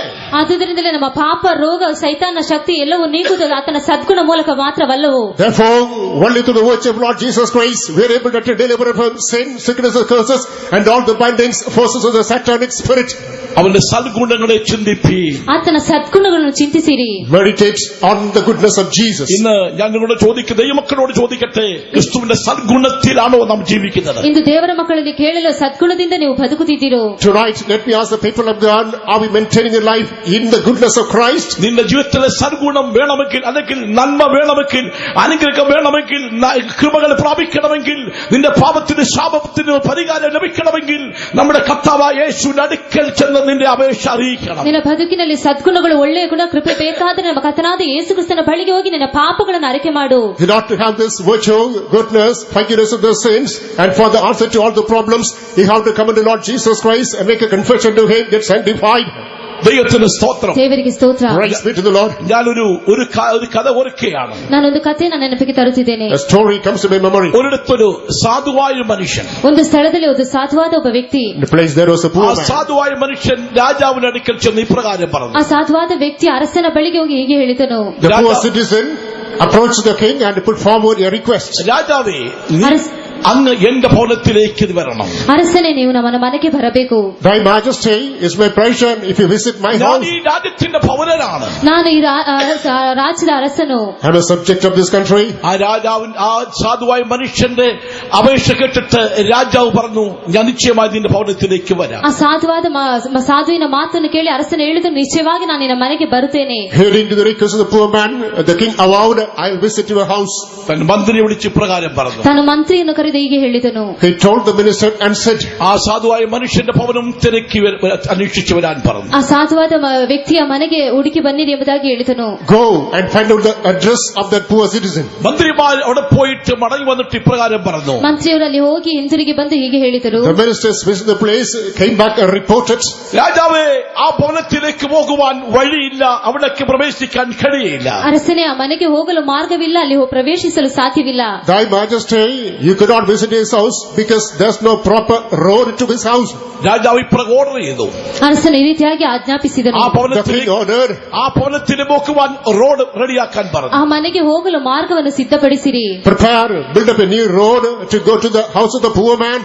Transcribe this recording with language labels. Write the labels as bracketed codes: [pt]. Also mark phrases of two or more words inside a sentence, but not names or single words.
[kn] ಆದುದರಿಂದಲೇ ನಮ್ಮ ಪಾಪ, ರೋಗ, ಸೈತಾನ ಶಕ್ತಿ ಎಲ್ಲವೂ ನೀಗುವುದು ಆತನ ಸದ್ಗುಣ ಮೂಲಕ ಮಾತ್ರವಲ್ಲವು. [en] Therefore, only through the virtue of Lord Jesus Christ we are able to deliver from sin, sickness, and curses, and all the bindings, forces of the satanic spirit. [ml] അവന്റെ സദ്ഗുണങ്ങളെ ചിന്തിപ്പി. [kn] ಆತನ ಸದ್ಗುಣಗಳನ್ನು ಚಿಂತಿಸಿರಿ. [en] Meditate on the goodness of Jesus. [ml] ഇന്ന് ഞാൻ നിങ്ങളോട് ചോദിക്കട്ടെ, ദൈവമക്കളോട് ചോദിക്കട്ടെ, ക്രിസ്തുവിന്റെ സദ്ഗുണത്തിലാണോ നാം ജീവിക്കുന്നത്? [kn] ಇಂದು ದೇವರ ಮಕ್ಕಳಲ್ಲಿ ಕೇಳಲು ಸದ್ಗುಣದಿಂದ ನೀವು ಬದುಕುತ್ತಿದ್ದೀರೋ? [en] Tonight, let me ask the people of God, are we maintaining a life in the goodness of Christ? [ml] നിന്റെ ജീവിതത്തിലെ സദ്ഗുണം വേണമെങ്കിൽ, അല്ലെങ്കിൽ നന്മ വേണമെങ്കിൽ, അനുഗ്രഹം വേണമെങ്കിൽ, കൃപകൾ പ്രാപിക്കണമെങ്കിൽ, നിന്റെ പാപത്തിന് ശാപത്തിന് പരിഹാരം ലഭിക്കണമെങ്കിൽ നമ്മുടെ കർത്താവായ യേശുവിന്റെ അടുക്കൽ ചെന്ന് നിന്റെ അപേക്ഷ അറിയിക്കണം. [kn] ನಿನ್ನ ಬದುಕಿನಲ್ಲಿ ಸದ್ಗುಣಗಳು, ಒಳ್ಳೆಯ ಗುಣ, ಕೃಪೆ ಬೇಕಾದರೆ ನಮ್ಮ ಕರ್ತನಾದ ಯೇಸು ಕ್ರಿಸ್ತನ ಬಳಿಗೆ ಹೋಗಿ ನಿನ್ನ ಪಾಪಗಳನ್ನು ಅರಿಕೆ ಮಾಡು. [en] You ought to have this virtue, goodness, forgiveness of the sins, and for the answer to all the problems, you have to come into Lord Jesus Christ and make a confession to Him, get sanctified. [ml] ദൈവത്തിന് സ്തോത്രം. [kn] ದೇವರಿಗೆ ಸ್ತೋತ್ರ. [en] Praise be to the Lord. [ml] ഞാനൊരു കഥ ഓർക്കുകയാണ്. [kn] ನಾನೊಂದು ಕಥೆಯನ್ನು ನೆನಪಿಗೆ ತರುತ್ತಿದ್ದೇನೆ. [en] A story comes to my memory. [ml] ഒരിടത്തൊരു സാധുവായ മനുഷ്യൻ, [kn] ಒಂದು ಸ್ಥಳದಲ್ಲಿ ಒಂದು ಸಾಧುವಾದ ಒಬ್ಬ ವ್ಯಕ್ತಿ, [en] In the place there was a [ml] ആ [en] poor man. [ml] സാധുവായ മനുഷ്യൻ രാജാവിന്റെ അടുക്കൽ ചെന്ന് ഇപ്രകാരം പറഞ്ഞു. [kn] ಆ ಸಾಧುವಾದ ವ್ಯಕ್ತಿ ಅರಸನ ಬಳಿಗೆ ಹೋಗಿ ಹೀಗೆ ಹೇಳಿದನು. [en] The poor citizen approached the king and put forward a request. [ml] രാജാവേ, അങ്ങ് എന്റെ ഭവനത്തിലേക്ക് വരണം. [kn] ಅರಸನೇ ನೀವು ನಮ್ಮ ಮನೆಗೆ ಬರಬೇಕು. [en] Thy majesty, is my pleasure if you visit my [ml] ഞാൻ [en] house. [ml] ഈ രാജ്യത്തിന്റെ പൗരനാണ്. [kn] ನಾನು ಈ ರಾಜ್ಯದ ಅರಸನು. [en] I am a subject of this country. [ml] ആ രാജാവിൻ ആ സാധുവായ മനുഷ്യന്റെ അപേക്ഷ കേട്ടിട്ട് രാജാവ് പറഞ്ഞു, ഞാൻ നിശ്ചയമായി നിന്റെ ഭവനത്തിലേക്ക് വരാം. [kn] ಆ ಸಾಧುವಿನ ಮಾತನ್ನು ಕೇಳಿ ಅರಸನು ಹೇಳಿದ್ರು, ನಿಶ್ಚಯವಾಗಿ ನಾನು ನಿನ್ನ ಮನೆಗೆ ಬರುತ್ತೇನೆ. [en] Hearing to the request of the poor man, the king avowed, I will visit your house. [ml] തൻ മന്ത്രിയെ വിളിച്ച് പ്രകാരം പറഞ്ഞു. [kn] ತಾನು ಮಂತ್ರಿಯನ್ನು ಕರೆದು ಹೀಗೆ ಹೇಳಿದನು. [en] He told the minister and said, [ml] ആ സാധുവായ മനുഷ്യന്റെ ഭവനം തിരക്കി അന്വേഷിച്ചു വരാൻ പറഞ്ഞു. [kn] ಆ ಸಾಧುವಾದ ವ್ಯಕ್ತಿಯ ಮನೆಗೆ ಹುಡುಕಿ ಬನ್ನಿರಿ ಎಂಬುದಾಗಿ ಹೇಳಿದನು. [en] go and find out the address of that poor citizen. [ml] മന്ത്രിമാർ അവിടെ പോയിട്ട് മടങ്ങി വന്നിട്ട് ഇപ്രകാരം പറഞ്ഞു. [kn] ಮಂತ್ರಿಯವರಲ್ಲಿ ಹೋಗಿ ಹಿಂದಿರುಗಿ ಬಂದು ಹೀಗೆ ಹೇಳಿದರು. [en] The ministers visited the place, came back and reported, [ml] രാജാവേ, ആ ഭവനത്തിലേക്ക് പോകുവാൻ വഴിയില്ല, അവിടേക്ക് പ്രവേശിക്കാൻ കഴിയില്ല. [kn] ಅರಸನೇ, ಆ ಮನೆಗೆ ಹೋಗಲು ಮಾರ್ಗವಿಲ್ಲ, ಅಲ್ಲಿ ಪ್ರವೇಶಿಸಲು ಸಾಧ್ಯವಿಲ್ಲ. [en] Thy majesty, you could not visit his house because there's no proper road to his house. [ml] രാജാവ് ഇപ്രകാരം ഓർഡർ ചെയ്തു. [kn] ಅರಸನು ಈ ರೀತಿಯಾಗಿ ಆಜ್ಞಾಪಿಸಿದನು. [ml] ആ [en] The king ordered, [ml] ഭവനത്തിന് പോക്കുവാൻ റോഡ് റെഡിയാക്കാൻ പറഞ്ഞു. [kn] ಆ ಮನೆಗೆ ಹೋಗಲು ಮಾರ್ಗವನ್ನು ಸಿದ್ಧಪಡಿಸಿರಿ. [en] prepare, build up a new road to go to the house of the poor man.